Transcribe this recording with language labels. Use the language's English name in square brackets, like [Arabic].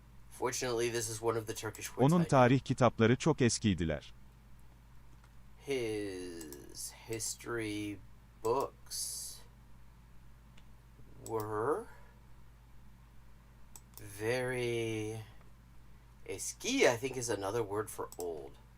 [English] Fortunately, this is one of the Turkish words [Turkish] Onun [English] I know. [Turkish] tarih kitapları çok eskiydiler. [English] His history books were very eski, I think, is another word for old.